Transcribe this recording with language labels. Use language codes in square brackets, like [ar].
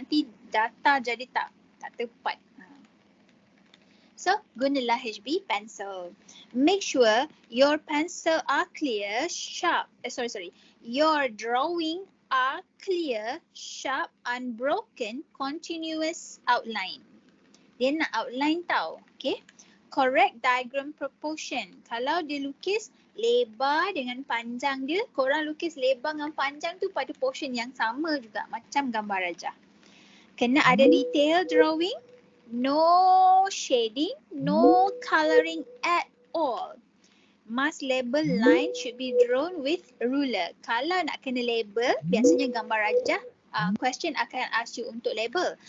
[ms] Nanti data jadi tak tepat. So, gunalah HB pencil. [en] Make sure your pencil are clear, sharp. Your drawing are clear, sharp, unbroken, continuous outline. [ms] Dia nak outline tau. [en] Okay. Correct diagram proportion. [ms] Kalau dia lukis lebar dengan panjang dia, korang lukis lebar dengan panjang tu pada portion yang sama juga. Macam gambar rajah. Kena ada detail drawing. [en] No shading, no colouring at all. Must label line should be drawn with ruler. [ms] Kalau nak kena label, biasanya gambar rajah, question akan [en] ask you [ms] untuk label.